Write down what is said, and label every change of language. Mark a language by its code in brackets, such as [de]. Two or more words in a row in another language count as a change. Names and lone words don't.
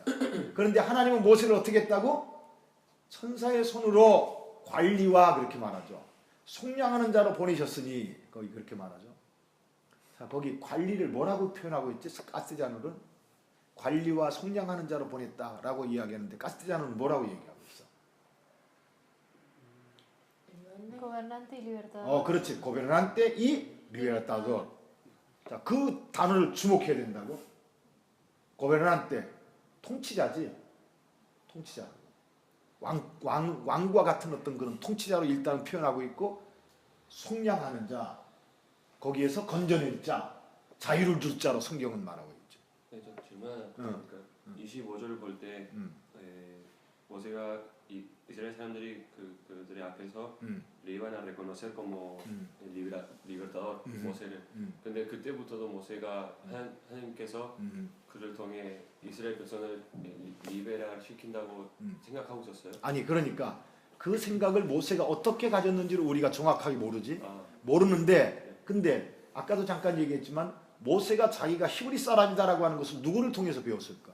[ko] 그런데 하나님은 모세를 어떻게 했다고? 천사의 손으로 관리와 그렇게 말하죠. 속량하는 자로 보내셨으니 거기 그렇게 말하죠. 자, 거기 관리를 뭐라고 표현하고 있지? 가스디아누는 관리와 속량하는 자로 보냈다라고 이야기하는데 가스디아누는 뭐라고 얘기하고 있어? [es] Gobernante y libertador. [ko] 그렇지. [es] gobernante y libertador. [ko] 자, 그 단어를 주목해야 된다고. 고베르난테 통치자지. 통치자. 왕과 같은 어떤 그런 통치자로 일단 표현하고 있고 속량하는 자. 거기에서 건져낼 자. 자유를 줄 자로 성경은 말하고 있죠. 네, 저 질문 하나. 그러니까 25절을 볼 때 모세가 이스라엘 사람들이 그들의 앞에서 [es] le iban a reconocer como libertador [ko] 모세를. 근데 그때부터도 모세가 하나님께서 그를 통해 이스라엘 백성을 리베랄 시킨다고 생각하고 있었어요. 아니 그러니까 그 생각을 모세가 어떻게 가졌는지를 우리가 정확하게 모르지. 모르는데 근데 아까도 잠깐 얘기했지만 모세가 자기가 히브리 사람이다라고 하는 것을 누구를 통해서 배웠을까?